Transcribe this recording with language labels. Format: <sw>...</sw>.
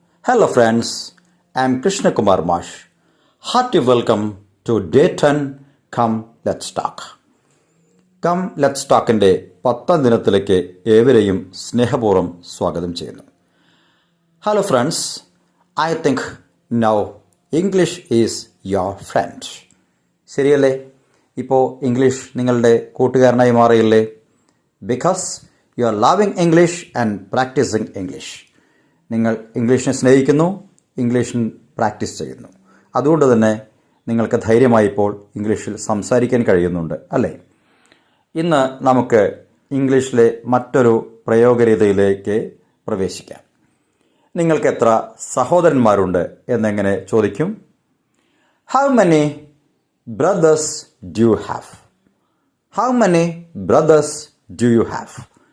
<en>Hello friends, I am Krishna Kumar Mash. Hearty welcome to Day 10 Come Let's Talk.</en> <ml>Come Let's Talkന്റെ 10ാം ദിനത്തിലേക്ക് ഏവരെയും സ്നേഹപൂർവ്വം സ്വാഗതം ചെയ്യുന്നു.</ml> <en>Hello friends, I think now English is your friend.</en> <ml>ശരിയല്ലേ? ഇപ്പോൾ English നിങ്ങളുടെ കൂട്ടുകാരനായി മാറിയില്ലേ?</ml> <en>Because you are loving English and practicing English.</en> <ml>നിങ്ങൾ ഇംഗ്ലീഷിനെ സ്നേഹിക്കുന്നു, ഇംഗ്ലീഷിൽ പ്രാക്ടീസ് ചെയ്യുന്നു. അതുകൊണ്ട് തന്നെ നിങ്ങൾക്ക് ധൈര്യമായി ഇപ്പോൾ ഇംഗ്ലീഷിൽ സംസാരിക്കാൻ കഴിയുന്നുണ്ട് അല്ലേ? ഇന്ന് നമുക്ക് ഇംഗ്ലീഷിലെ മറ്റൊരു പ്രയോഗരീതിയിലേക്ക് പ്രവേശിക്കാം. നിങ്ങൾക്ക് എത്ര സഹോദരന്മാരുണ്ട് എന്നെങ്ങനെ ചോദിക്കും?</ml> <en>How many brothers do you have? How many brothers do you have?</en>